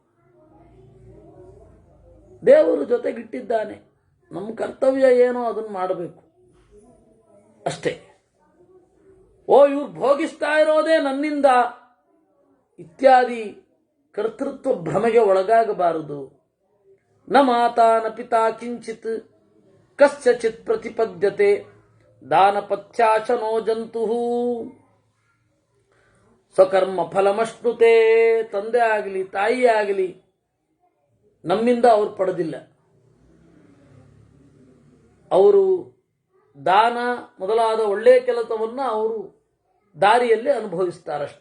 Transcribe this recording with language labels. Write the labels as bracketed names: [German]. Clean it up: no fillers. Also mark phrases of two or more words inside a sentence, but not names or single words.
[Kannada] ದೇವರು ಜೊತೆಗಿಟ್ಟಿದ್ದಾನೆ, ನಮ್ಮ ಕರ್ತವ್ಯ ಏನೋ ಅದನ್ನು ಮಾಡಬೇಕು ಅಷ್ಟೇ. ಓ, ಇವ್ರು ಭೋಗಿಸ್ತಾ ಇರೋದೇ ನನ್ನಿಂದ ಇತ್ಯಾದಿ ಕರ್ತೃತ್ವ ಭ್ರಮೆಗೆ ಒಳಗಾಗಬಾರದು. [Sanskrit] ನ ಮಾತಾ ನ ಪಿತಾ ಕಿಂಚಿತ್ ಕಸ್ಯಚಿತ್ ಪ್ರತಿಪದ್ಯತೆ ದಾನಪಥ್ಯಾಶನೋ ಜಂತು ಸ್ವಕರ್ಮ ಫಲಮಶ್ನುತೆ. [Kannada] ತಂದೆ ಆಗಲಿ ತಾಯಿ ಆಗಲಿ ನಮ್ಮಿಂದ ಅವರು ಪಡೆದಿಲ್ಲ. ಅವರು ದಾನ ಮೊದಲಾದ ಒಳ್ಳೆಯ ಕೆಲಸವನ್ನು ಅವರು ದಾರಿಯಲ್ಲಿ ಅನುಭವಿಸ್ತಾರಷ್ಟೆ.